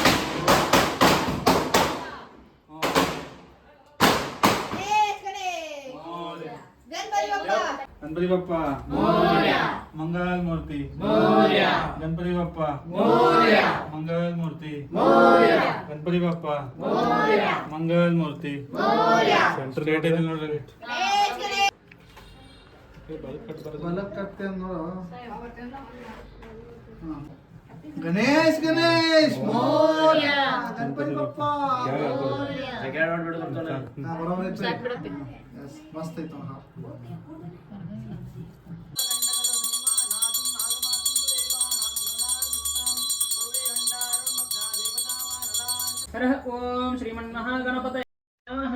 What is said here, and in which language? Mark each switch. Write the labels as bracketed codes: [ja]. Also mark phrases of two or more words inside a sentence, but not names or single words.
[mr] गणेश मोरया. गणपती बाप्पा गणपती बाप्पा मोरया. मंगल मूर्ती मोरया. गणपती बाप्पा मोरया. मंगल मूर्ती मोरया. गणपती बाप्पा मोरया. मंगल मूर्ती मोरया. [en] centre rate [kn] ಇದೆ ನೋಡ್ರಿ [mr] गणेश गणेश [hi] बलक करते हैं [mr] गणेश गणेश मोरया गणपती बाप्पा बरोबर मस्त आहे तो. [sa] हरः ओम श्रीमन्महागणपतये नमः.